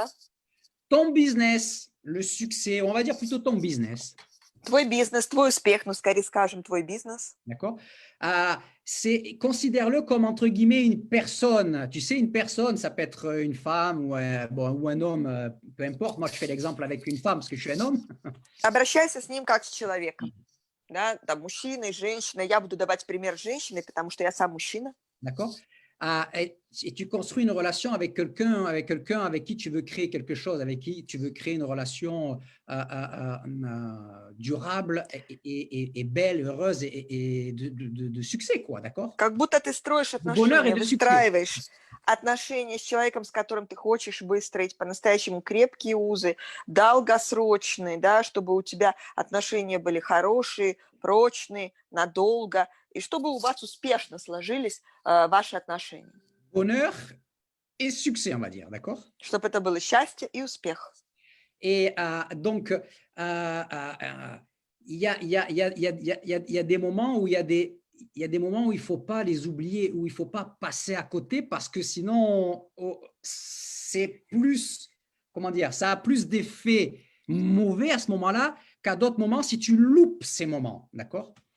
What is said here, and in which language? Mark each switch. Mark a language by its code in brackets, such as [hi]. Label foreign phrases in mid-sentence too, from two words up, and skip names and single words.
[fr] Ton business, le succès, on va dire plutôt ton business. [ru] Твой бизнес, твой успех, ну, скорее скажем, твой бизнес. [fr] D'accord? Considère-le comme, entre guillemets, une personne. Tu sais, une personne, ça peut être une femme ou un homme, peu importe. Moi, je fais l'exemple avec une femme parce que je suis un homme. [ru] Обращайся с ним как с человеком. Да, там мужчина и женщина. Я буду давать пример женщины, потому что я сам мужчина. [fr] D'accord? et tu construis une relation avec quelqu'un avec qui tu veux créer quelque chose, avec qui tu veux créer une relation durable et belle, heureuse et de succès, quoi, d'accord? [ru] Как будто ты строишь [fr] De bonheur et [ru] отношения, [fr] de succès. [ru] выстраиваешь отношения с человеком, с которым ты хочешь выстроить по-настоящему крепкие узы, долгосрочные, да, чтобы у тебя отношения были хорошие, прочные, надолго, и чтобы у вас успешно сложились ваши отношения. [fr] Bonheur et succès, on va dire, d'accord? [ru] Чтобы это было счастье и успех. [fr] Et donc, il y a, il y a, il y a, il y a, il y a, il y a des moments où il y a des moments où il ne faut pas les oublier, où il ne faut pas passer à côté parce que sinon, c'est plus, comment dire, ça a plus d'effets mauvais à ce moment-là qu'à d'autres moments si tu loupes ces moments, d'accord?